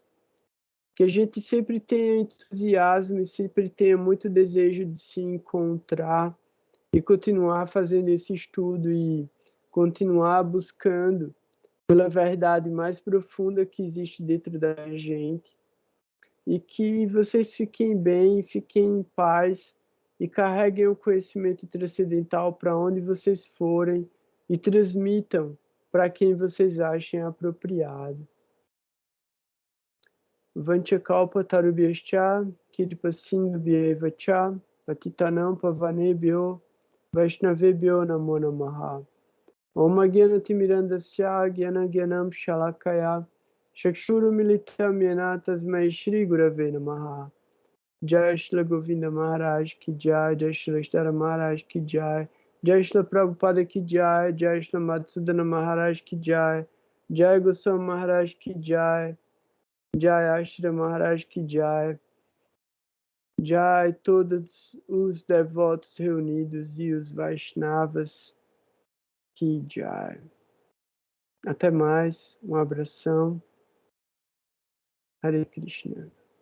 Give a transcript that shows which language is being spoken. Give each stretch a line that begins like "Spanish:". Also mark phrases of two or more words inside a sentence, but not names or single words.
Portuguese: Que a gente sempre tenha entusiasmo e sempre tenha muito desejo de se encontrar e continuar fazendo esse estudo e continuar buscando pela verdade mais profunda que existe dentro da gente. E que vocês fiquem bem, fiquem em paz e carreguem o conhecimento transcendental para onde vocês forem e transmitam para quem vocês achem apropriado.
Sanskrit: वाञ्छाकल्प तरुभ्यश्च कृपासिन्धुभ्येव च पतितानां पावनेभ्यो वैष्णवेभ्यो नमो नमः. ॐ ज्ञानतिमिरान्धस्य ज्ञानाञ्जनं शलाकया चक्षुर् मीलितं येन तस्मै श्री गुरवे नमः.
Hindi: जय श्री गोविंद महाराज की जय, जय श्री स्तर महाराज की जय, जय श्री प्रभुपाद की जय, जय श्री मधुसूदन महाराज की जय, जय गोस्वामी महाराज की जय, जय आश्रा महाराज की जय, जय
Portuguese: todos os devotos reunidos e os Vaishnavas
Hindi: की जय.
Portuguese: Até mais, um abração. Hare Krishna.